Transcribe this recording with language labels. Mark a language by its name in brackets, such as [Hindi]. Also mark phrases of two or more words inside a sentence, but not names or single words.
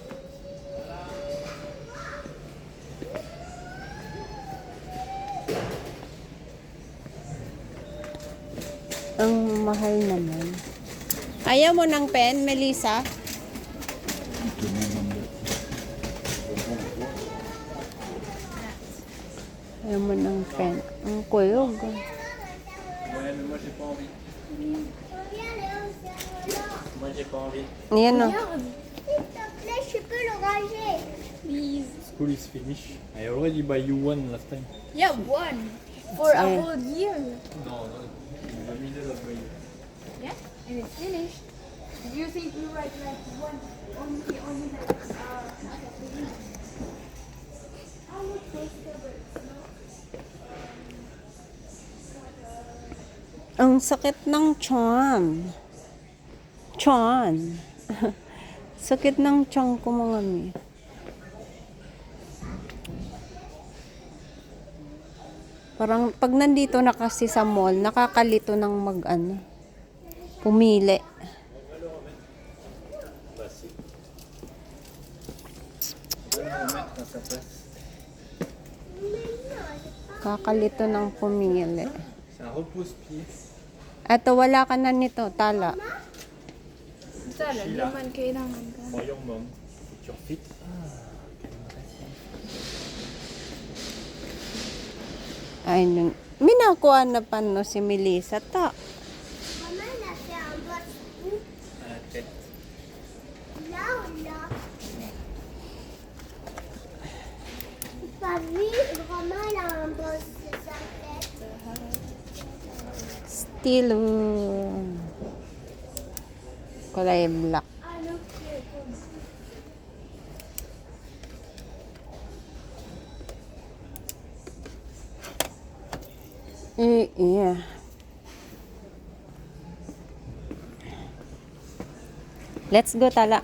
[Filipino] Ang mahal naman. Ayaw mo ng pen, Melissa? Ayaw mo ng pen. Ang kulog. [French] Ouais, mais moi j'ai pas envie. Moi j'ai pas envie. [Filipino] Yan o. [French] S'il te plaît, je peux le ranger. [English] Please. School is finished. I already buy you one last time. Yeah, one. For a Yeah. whole year. No, no. In the middle of the year. Yeah, and it's finished. Do you think you write like one only like not a finish? I would post the words, no? [Filipino] Ang sakit ng tiyan. Tiyan. Sakit ng tiyan ko, mga mi. Parang pag nandito na kasi sa mall, nakakalito ng pumili. Kakalito ng pumili. [French] C'est un repose-pied. [Filipino] Eto, wala ka na nito, tala. Tala, naman kailangan ka. [English] Voyons, mom. Future fit. [Filipino] Ay, minakuha na pa no si Melissa, ta. [French] Maman a fait un boss où? À la tête. Là ou là? Pas vu, vraiment, elle a un boss sur sa tête. [Filipino] Still, kulay black. [French] Ah non, c'est comme ça. [English] Yeah. Let's go, [Filipino] tala.